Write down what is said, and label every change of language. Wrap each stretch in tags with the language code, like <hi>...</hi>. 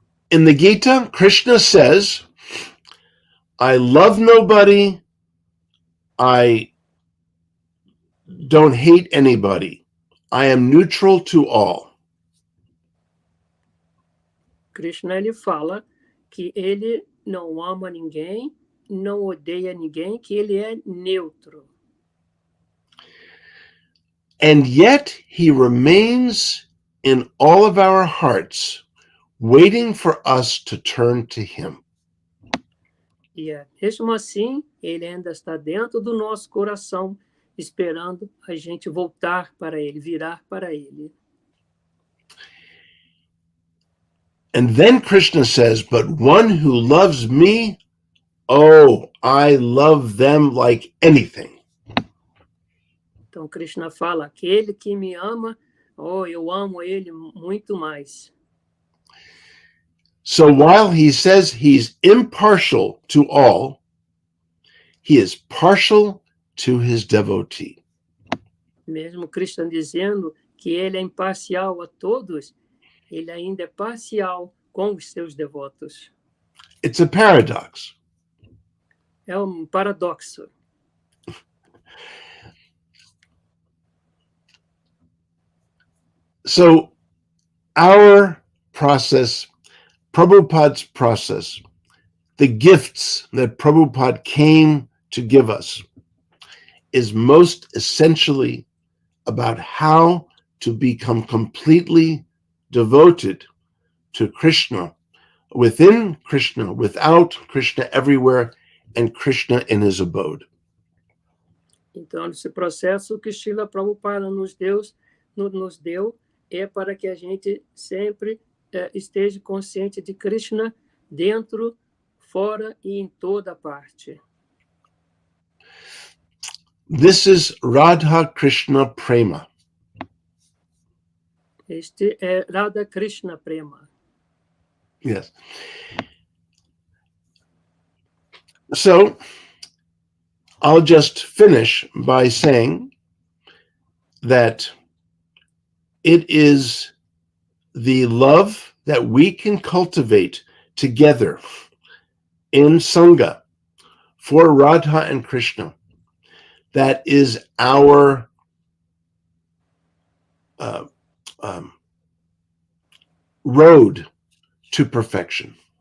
<en>In the Gita, Krishna says, I love nobody, I don't hate anybody, I am neutral to all.</en> <pt>Krishna, ele fala que ele não ama ninguém, não odeia ninguém, que ele é neutro.</pt> <en>And yet he remains in all of our hearts, waiting for us to turn to him.</en> <pt>E mesmo assim, ele ainda está dentro do nosso coração, esperando a gente voltar para ele, virar para ele.</pt> <en>And then Krishna says, but one who loves me, oh, I love them like anything.</en> <pt>Então, Krishna fala, aquele que me ama, oh, eu amo ele muito mais.</pt> <en>So while he says he's impartial to all, he is partial to his devotee.</en> <pt>Mesmo Krishna dizendo que ele é imparcial a todos, ele ainda é parcial com os seus devotos.</pt> <en>It's a paradox.</en> <pt>É paradoxo.</pt> <en>So our process, Prabhupada's process, the gifts that Prabhupada came to give us, is most essentially about how to become completely devoted to Krishna, within Krishna, without Krishna everywhere, and Krishna in his abode.</en> <pt>Então, esse processo que Srila Prabhupada nos deu é para que a gente sempre esteja consciente de Krishna dentro, fora e em toda parte.</pt> <en>This is Radha Krishna Prema.</en> <pt>Este é Radha Krishna Prema.</pt> <en>Yes. So I'll just finish by saying that it is the love that we can cultivate together in Sangha for Radha and Krishna that is our road to perfection.</en>